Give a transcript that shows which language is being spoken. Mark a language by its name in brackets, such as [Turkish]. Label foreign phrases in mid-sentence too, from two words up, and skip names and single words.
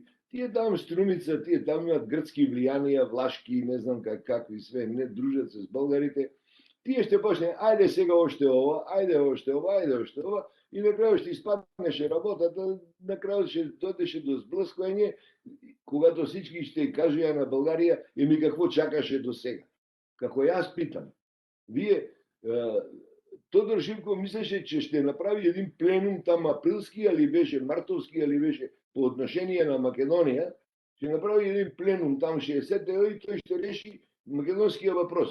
[Macedonian] Тие там Струмица, тие там имат грцки влијанија, влашки, не знам какви све, [Bulgarian] не дружат се с българите. [Macedonian] Тие ще почне, ајде сега оште ова, ајде оште ова, и на крајот ще испаднеше работата, на крајот ще додеше до [Bulgarian] сблъсквање, когато всички ще кажуја на Българија, еми какво чакаше до сега. [Macedonian] Како јас питам, вие, [Bulgarian] Тодор Живков мислеше, че ще направи един пленум там априлски, али беше мартовски, али беше по отношение на Македонија, ще направи един пленум там 60 и тој ще реши македонския въпрос.